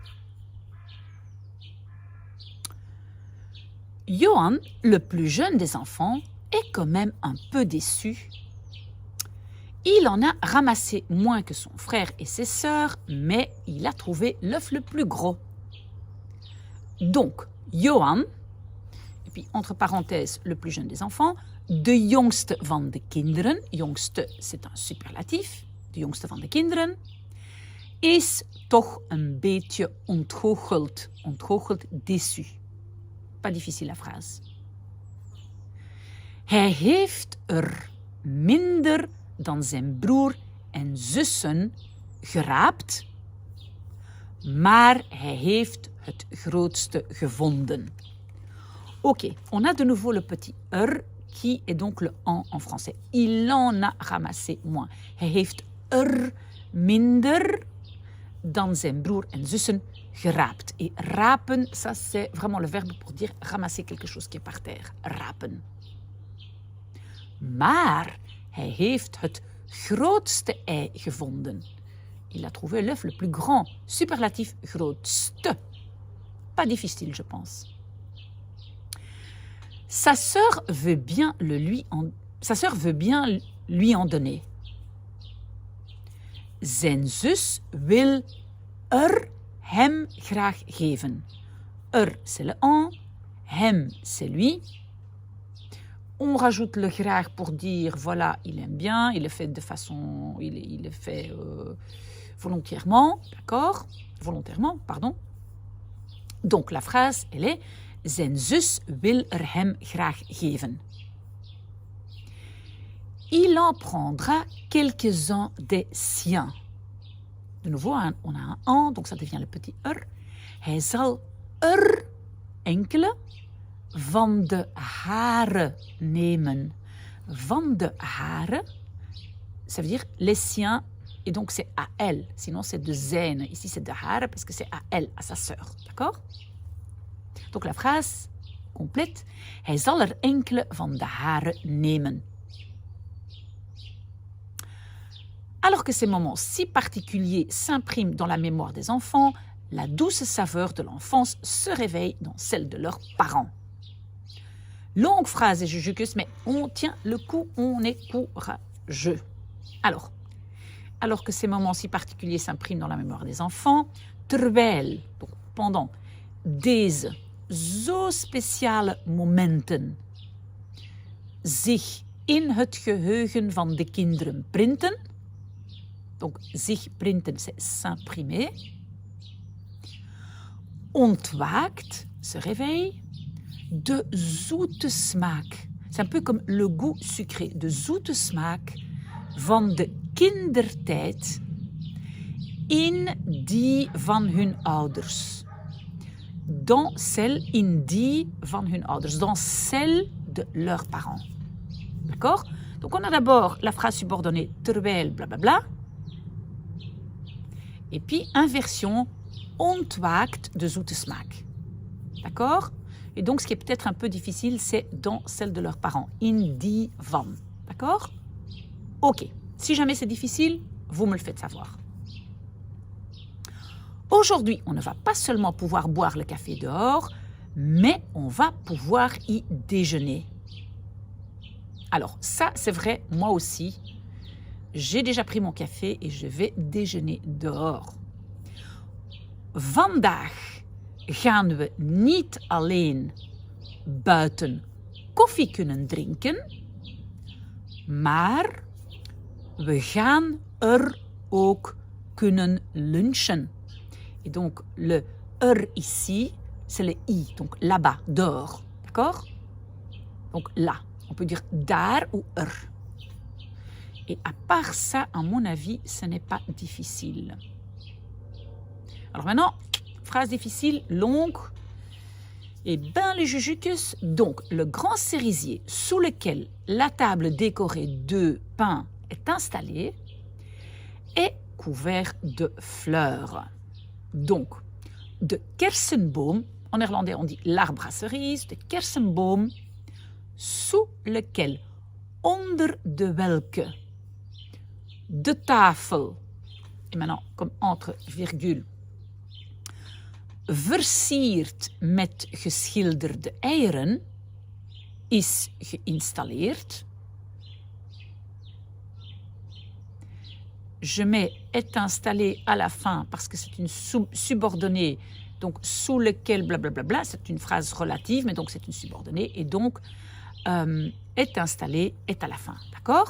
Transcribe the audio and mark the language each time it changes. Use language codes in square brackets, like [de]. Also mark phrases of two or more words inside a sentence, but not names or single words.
[fr] Johan, le plus jeune des enfants, est quand même un peu déçu. Il en a ramassé moins que son frère et ses sœurs, mais il a trouvé l'œuf le plus gros. Donc, Johan, et puis entre parenthèses, le plus jeune des enfants, [nl] de jongste van de kinderen, jongste [fr] c'est un superlatif, [nl] de jongste van de kinderen, is toch een beetje ontgoocheld, ontgoocheld déçu. [fr] Pas difficile la phrase. [nl] Hij heeft minder dan zijn broer en zussen geraapt, maar hij heeft het grootste gevonden. [fr] Ok, on a de nouveau le petit qui est donc le en français. Il en a ramassé moins. [nl] Hij heeft minder dan zijn broer en zussen geraapt. [fr] Et rapen, ça c'est vraiment le verbe pour dire ramasser quelque chose qui est par terre. Rapen. [nl] Maar hij heeft het grootste ei gevonden. [fr] Il a trouvé l'œuf le plus grand. Superlatif grootste. Pas difficile, je pense. Sa sœur veut bien lui en donner. [nl] Zijn zus wil hem graag geven. [fr] C'est le en, hem, c'est lui. On rajoute le graag pour dire, voilà, il aime bien, il le fait de façon, il le fait volontairement, d'accord? Volontairement, pardon. Donc la phrase, elle est, [nl] zijn zus wil hem graag geven. [fr] Il en prendra quelques-uns des siens. De nouveau, on a un en, donc ça devient le petit [nl] Hij zal enkele van de haren nemen. Van de haren, [fr] ça veut dire les siens, et donc c'est à elle. Sinon, c'est [nl] de zijn. [fr] Ici, c'est [nl] de haren [fr] parce que c'est à elle, à sa sœur. D'accord? Donc la phrase complète. [nl] Hij zal enkele van de haren nemen. [fr] Alors que ces moments si particuliers s'impriment dans la mémoire des enfants, la douce saveur de l'enfance se réveille dans celle de leurs parents. Longue phrase et jujucus, mais on tient le coup, on est courageux. Alors que ces moments si particuliers s'impriment dans la mémoire des enfants, terwijl, donc pendant, [nl] deze zo speciale momenten zich in het geheugen van de kinderen printen. Donc, zich printen, [fr] c'est s'imprimer. Ontwaakt, se réveille. [nl] De zoete smaak. [fr] C'est un peu comme le goût sucré. [nl] De zoete smaak van de kindertijd in die van hun ouders. [fr] Dans celle, [nl] in die van hun ouders. [fr] Dans celle de leurs parents. D'accord? Donc on a d'abord la phrase subordonnée terwijl blablabla. Et puis inversion [nl] ontwaakt de zoete smaak. [fr] D'accord? Et donc ce qui est peut-être un peu difficile, c'est dans celle de leurs parents. [nl] In die van. [fr] D'accord? Ok. Si jamais c'est difficile, vous me le faites savoir. Aujourd'hui, on ne va pas seulement pouvoir boire le café dehors, mais on va pouvoir y déjeuner. Alors ça, c'est vrai, moi aussi. J'ai déjà pris mon café et je vais déjeuner dehors. [nl] Vandaag gaan we niet alleen buiten koffie kunnen drinken, maar we gaan ook kunnen lunchen. [fr] Et donc le ici, c'est le i, donc là-bas, dehors, d'accord? Donc là, on peut dire daar ou Et à part ça, à mon avis, ce n'est pas difficile. Alors maintenant, phrase difficile, longue. Eh bien, les jujucus, donc le grand cerisier sous lequel la table décorée de pain est installée est couvert de fleurs. Donc, [nl] de kersenboom, [fr] en néerlandais on dit l'arbre à cerise, [nl] de kersenboom, [fr] sous lequel, [nl] onder de welke, de tafel, [fr] et maintenant comme entre virgule, [nl] versierd met geschilderde eieren, is geïnstalleerd. [fr] Je mets est installé à la fin parce que c'est une subordonnée, donc sous lequel blablabla, c'est une phrase relative, mais donc c'est une subordonnée, et donc est installé est à la fin, d'accord?